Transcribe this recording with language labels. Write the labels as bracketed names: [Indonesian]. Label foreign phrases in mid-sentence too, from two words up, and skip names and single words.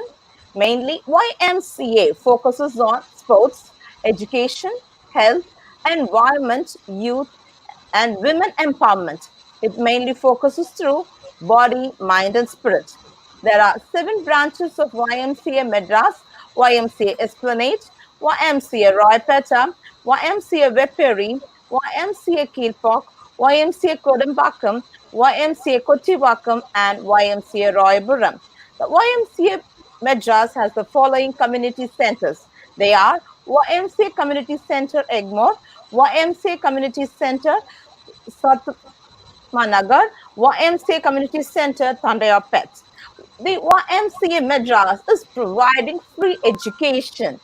[English] Mainly, YMCA focuses on sports, education, health, environment, youth, and women empowerment. It mainly focuses through body, mind, and spirit. There are 7 branches of YMCA Madras, YMCA Esplanade, YMCA Roypeta, YMCA Veperi, YMCA Kilpauk, YMCA Kodambakam, YMCA Kotiwakam, and YMCA Royapuram. The YMCA Madras has the following community centers. They are YMCA Community Center Egmore, YMCA Community Center Satmanagar, YMCA Community Center Thandayapet. The YMCA Madras is providing free education.